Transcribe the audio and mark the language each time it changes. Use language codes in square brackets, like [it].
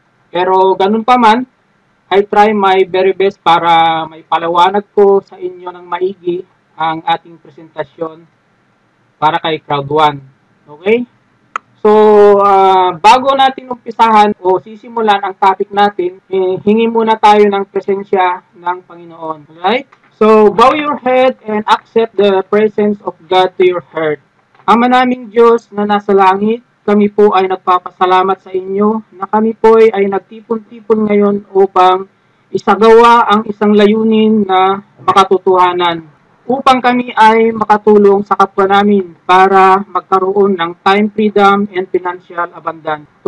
[tl] Pero ganun pa man, [en] I try my very best [tl] para may palawanag ko sa inyo ng maigi ang ating presentasyon para kay Crowd 1. Okay? So, bago natin umpisahan o sisimulan ang topic natin, hingi muna tayo ng presensya ng Panginoon. Alright? [en] So, bow your head and accept the presence of God to your heart. [tl] Ama naming Diyos na nasa langit, kami po ay nagpapasalamat sa inyo na kami po ay nagtipon-tipon ngayon upang isagawa ang isang layunin na makatotohanan upang kami ay makatulong sa kapwa namin para magkaroon ng [en] time freedom and financial abundance.